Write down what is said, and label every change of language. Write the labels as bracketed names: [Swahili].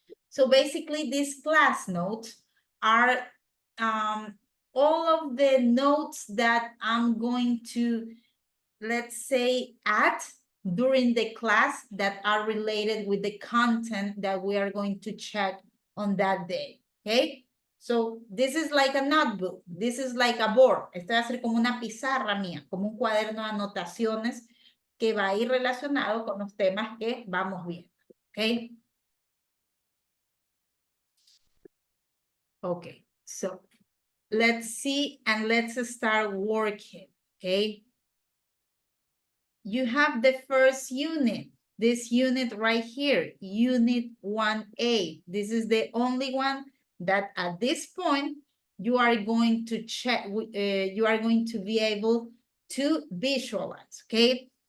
[English] So basically these class notes are all of the notes that I'm going to, let's say, add during the class that are related with the content that we are going to check on that day, okay? So this is like a notebook. This is like a board. [Spanish] Este va a ser como una pizarra mía, como un cuaderno de anotaciones que va a ir relacionado con los temas que vamos viendo, okay? [English] Okay, so let's see and let's start working, okay? You have the first unit, this unit right here, unit 1A. This is the only one that at this point you are going to check, you are going to be able to visualize, okay?